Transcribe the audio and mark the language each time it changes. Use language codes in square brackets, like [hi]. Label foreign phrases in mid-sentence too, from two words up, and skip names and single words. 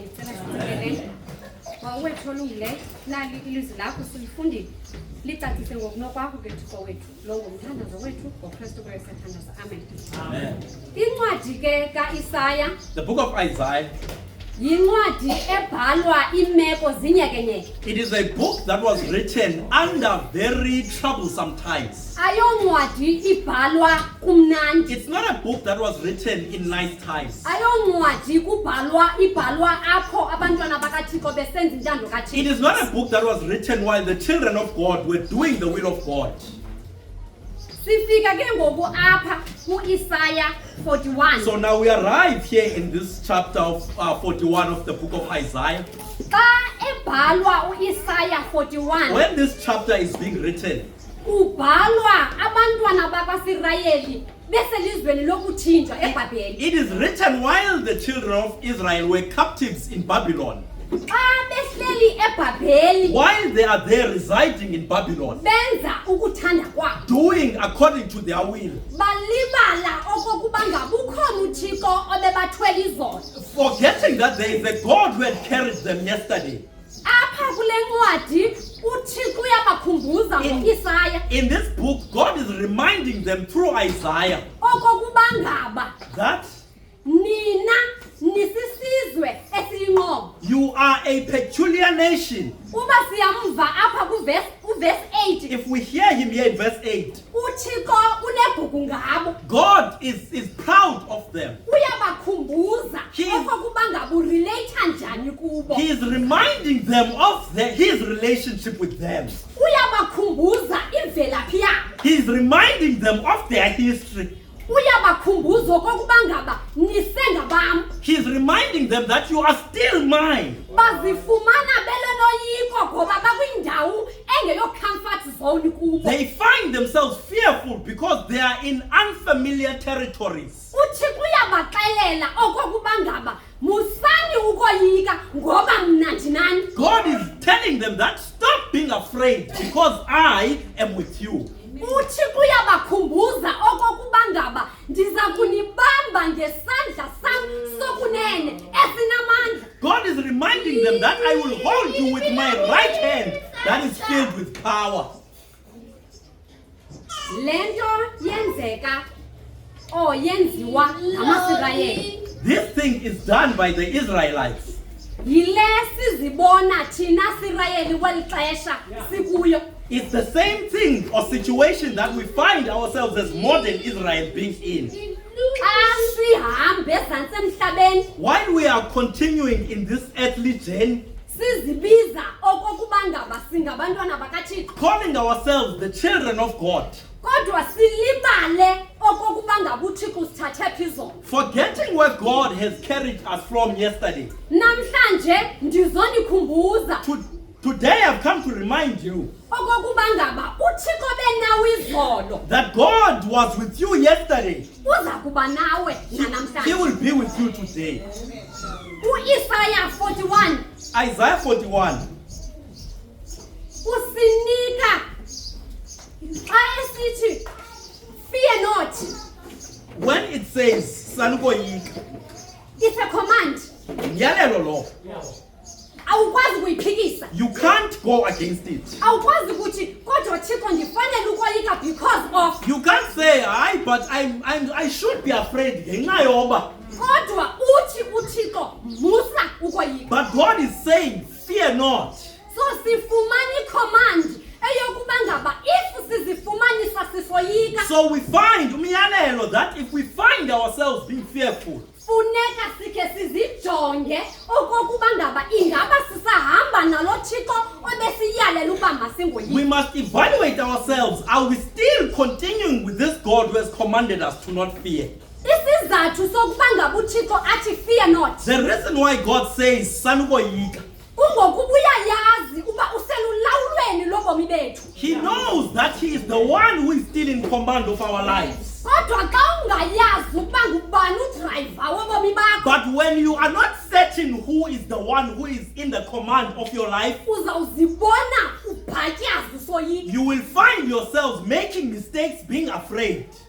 [xh] Sicela sicelele wawethu olungileyo nali ilizwi lakho silifundile licacise ngokunokwakho ke Thixo wethu lo ngumthandazo wethu ngoKristu ke sithandaza. Amen. Amen. Incwadi ke kaIsaya, [en] The book of Isaiah, [xh] yincwadi ebhalwa imeko zinyekenyeke. [en] it is a book that was written under very troublesome times. [xh] Ayoncwadi ibhalwa kumnandi. [en] It's not a book that was written in nice times. [xh] Ayoncwadi ibhalwa apho abantwana bakaThixo besenza intando [en] It [xh] kaThixo. [en] is not a book that was written while the children of God were doing the will of God. [xh] Sifika ke ngoku apha kuIsaya 41. [en] So now we arrive here in this chapter of 41 of the book of Isaiah. [xh] Xa ebhalwa uIsaya 41, [en] When this chapter is being written, [xh] ubhalwa abantwana bakwaSirayeli beselizweni lokuthinjwa eBhabheli. [en] it is written while the children of Israel were captives in Babylon. [xh] Xa behleli eBhabheli [en] While they are there residing in Babylon, [xh] benza ukuthanda kwabo. [en] doing according to their will, [xh] Balibala okokuba ngabukhona uThixo obebathwele izono. [en] forgetting that there is a God who had carried them yesterday. [xh] Apha kule ncwadi uThixo uyabakhumbuza ngoIsaya [en] In this book, God is reminding them through Isaiah [xh] okokuba ngaba [en] that [xh] nina nisisizwe esiyinqobo. [en] you are a peculiar nation. [xh] Uba siyamva apha kuverse 8, [en] If we hear him here in verse 8, [xh] uThixo unegugu ngabo. [en] God is proud of them. [xh] Uyabakhumbuza [en] He is- [xh] okokuba ngaba urelate njani kubo. [en] He is reminding them of his relationship with them. [xh] Uyabakhumbuza imvelaphi yabo. [en] He is reminding them of their history. [xh] Uyabakhumbuza okokuba ngaba nisengabam. [en] He is reminding them that you are still mine. [xh] Bazifumana belenoyiko ngoba bakwindawo engeyo [en] comfort zone [xh] kubo. [en] They find themselves fearful because they are in unfamiliar territories. [xh] Uthixo uyabaxelela okokuba ngaba musani ukoyika ngoba mna ndinani. [en] God is telling them that stop being afraid because I am with you. [xh] Uthixo uyabakhumbuza okokuba ngaba ndiza kunibamba ngesandla sam sokunene esinamandla. [en] God is reminding them that I will hold you with my right hand that is filled with power. [xh] Lento yenzeka yenziwa ngamaSirayeli. [en] This thing is done by the Israelites. [xh] Yile sizibona thina Sirayeli kweli xesha sikuyo. [en] It's the same thing or situation that we find ourselves as modern Israel being in. [xh] Xa sihambe ezantsi emhlabeni [en] While we are continuing in this earthly journey, [xh] sizibiza okokuba ngaba singabantwana bakaThixo, [en] calling ourselves the children of God, [xh] kodwa silibale okokuba ngaba uThixo sithathe phezulu. [en] forgetting where God has carried us from yesterday. [xh] Namhlanje ndizonikhumbuza [en] Today I've come to remind you [xh] okokuba ngaba uThixo benawo izolo [en] that God was with you yesterday. [xh] uza kuba nawe [en] He [xh] namhlanje. [en] will be with you today. [xh] UIsaya 41 [en] Isaiah 41. [xh] usinika xa esithi [en] fear not. When says, Sanukoyika. It's a command. [xh] Myalelo lo. Awukwazi kuyiphikisa. [en] You can't go against it. [xh] Awukwazi ukuthi kodwa Thixo ndifanele ukoyika [en] because of. You can't say, but I should be afraid. [xh] Ngenxa yoba. Kodwa uthi uThixo musa ukoyika. [en] But God is saying, fear not. [xh] So sifumani command eyokuba ngaba if sizifumanisa sisoyika. [en] So we find umyalelo that if we find ourselves being fearful, [xh] funeka sikhe sizijonge okokuba ngaba ingaba sisahamba nalo Thixo obesiyalela uba masingoyiki. [en] We must evaluate ourselves. Are we still continuing with this God who has commanded us to not fear? [xh] Isizathu sokuba ngaba uThixo athi [en] fear not. The reason why God says sanukoyika. He knows that He is the one who is still in command of our lives. But when you are not certain who is the one who is in the command of your life, you will find yourselves making mistakes, being afraid.